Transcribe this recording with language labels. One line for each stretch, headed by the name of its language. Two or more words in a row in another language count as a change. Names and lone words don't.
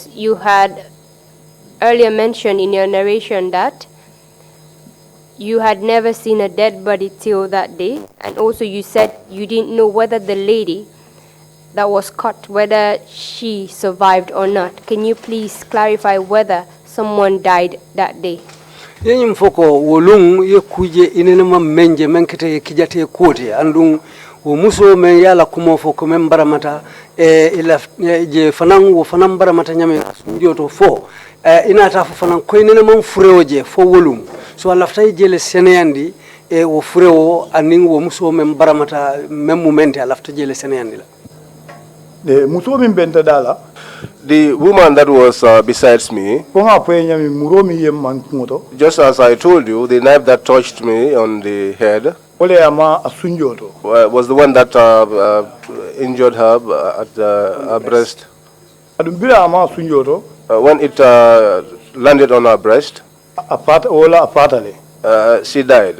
English: You had earlier mentioned in your narration that you had never seen a dead body till that day, and also you said you didn't know whether the lady that was cut, whether she survived or not. Can you please clarify whether someone died that day?
Mandingo: Yenyim foko wolung ye kuje inenema menje menkete kijate kote andung wo muso men yala kumo foko men baramata ila je fanan wo fanan baramata nyame njoto fo inata fo fanan ko inenema fureoje fo wolung so lafta jele seneyandi wo fureo aning wo muso men baramata men momente lafta jele seneyandi la The muso min benta dala.
English: The woman that was besides me, just as I told you, the knife that touched me on the head was the one that injured her at her breast. When it landed on her breast, she died.